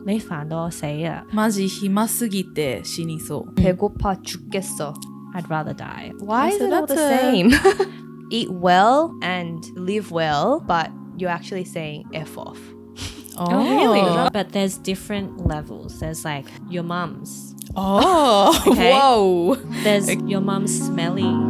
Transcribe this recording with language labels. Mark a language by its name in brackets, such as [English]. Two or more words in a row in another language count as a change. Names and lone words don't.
[Chinese] 没烦到谁啊 [Japanese] マジ暇すぎて死にそう [Korean] 배고파 죽겠어. [English] I'd rather die. Why is So it all the that's a- same? Eat well and live well, but you're actually saying F off. Oh, But there's different levels. There's like your mum's. Oh, Okay. whoa. There's your mum's smelly.